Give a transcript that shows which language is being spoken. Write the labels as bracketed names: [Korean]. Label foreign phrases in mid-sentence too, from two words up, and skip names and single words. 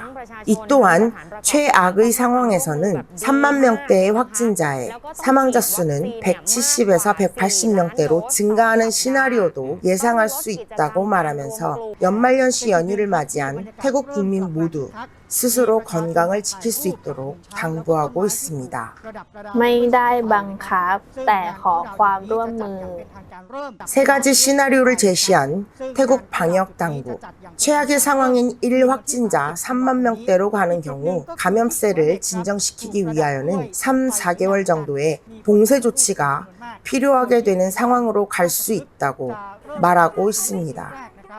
[Korean] 이 또한 최악의 상황에서는 3만 명대의 확진자의 사망자 수는 170에서 180명대로 증가하는 시나리오도 예상할 수 있다고 말하면서 연말연시 연휴를 맞이한 태국 국민 모두 스스로 건강을 지킬 수 있도록 당부하고 있습니다. [Thai] ไม่ได้บังคับแต่ขอความร่วมมือ [Korean] 세 가지 시나리오를 제시한 태국 방역 당국. 최악의 상황인 1일 확진자 3만 명대로 가는 경우 감염세를 진정시키기 위하여는 3, 4개월 정도의 봉쇄 조치가 필요하게 되는 상황으로 갈 수 있다고 말하고 있습니다.